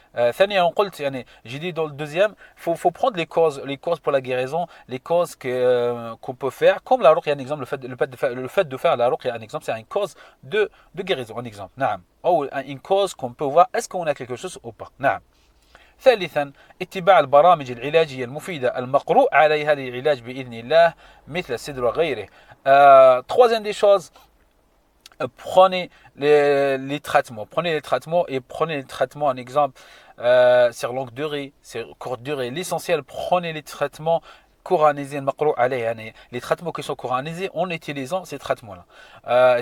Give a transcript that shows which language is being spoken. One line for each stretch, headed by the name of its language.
Arabic: ثانيا قلت يعني
French: j'ai dit dans le deuxième, faut prendre les causes pour la guérison, les causes qu'on peut faire, comme la ruqya, un exemple, le fait de faire la ruqya, un exemple, c'est une cause de guérison, un exemple.
Arabic: نعم.
French: ou une cause qu'on peut voir est-ce qu'on a quelque chose ou pas.
Arabic: نعم. ثالثا اتباع البرامج العلاجية المفيدة المقروء عليها للعلاج بإذن الله مثل السدر وغيره.
French: Troisième des choses, prenez les traitements. Et prenez les traitements, un exemple, sur longue durée, sur courte durée. L'essentiel, prenez les traitements coranisés, les traitements qui sont coranisés en utilisant ces traitements-là.